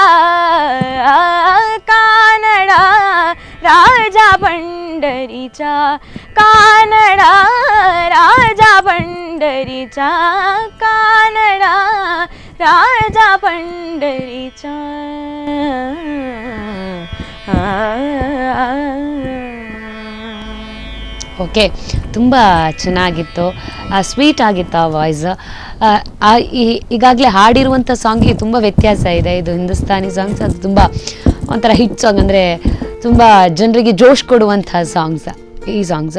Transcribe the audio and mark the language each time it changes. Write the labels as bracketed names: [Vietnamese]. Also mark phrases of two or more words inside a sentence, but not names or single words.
[Marathi] कानडा राजा पंढरीचा, कानडा राजा पंढरीचा, कानडा राजा पंढरीचा. [Kannada] ಓಕೆ, ತುಂಬ ಚೆನ್ನಾಗಿತ್ತು, ಸ್ವೀಟ್ ಆಗಿತ್ತು ಆ ವಾಯ್ಸ್. ಈಗಾಗಲೇ ಹಾಡಿರುವಂಥ ಸಾಂಗಿಗೆ ತುಂಬ ವ್ಯತ್ಯಾಸ ಇದೆ. ಇದು ಹಿಂದೂಸ್ತಾನಿ ಸಾಂಗ್ಸ್, ಅದು ತುಂಬ ಒಂಥರ [English] hit song, [Kannada] ಅಂದರೆ ತುಂಬ ಜನರಿಗೆ ಜೋಶ್ ಕೊಡುವಂಥ ಸಾಂಗ್ಸ್ ಈ ಸಾಂಗ್ಸ್.